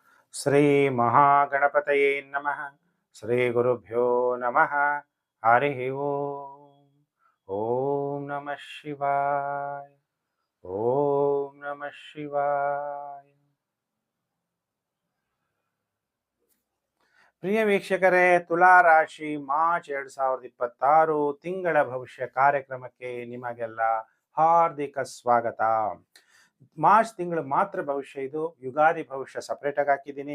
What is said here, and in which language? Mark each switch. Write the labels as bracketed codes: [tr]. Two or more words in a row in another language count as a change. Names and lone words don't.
[sa] ಶ್ರೀ ಮಹಾಗಣಪತಯೇ ನಮಃ. ಶ್ರೀ ಗುರುಭ್ಯೋ ನಮಃ. ಹರಿ ಓಂ. ಓಂ ನಮಃ ಶಿವಾಯ. ಓಂ ನಮಃ ಶಿವಾಯ. [kn] ಪ್ರಿಯ ವೀಕ್ಷಕರೇ, ತುಲಾ ರಾಶಿ ಮಾರ್ಚ್ 2026 ತಿಂಗಳ ಭವಿಷ್ಯ ಕಾರ್ಯಕ್ರಮಕ್ಕೆ ನಿಮಗೆಲ್ಲ ಹಾರ್ದಿಕ ಸ್ವಾಗತ. ಮಾರ್ಚ್ ತಿಂಗಳು ಮಾತ್ರ ಭವಿಷ್ಯ, ಇದು ಯುಗಾದಿ ಭವಿಷ್ಯ ಸಪರೇಟ್ ಆಗಿ ಹಾಕಿದ್ದೀನಿ.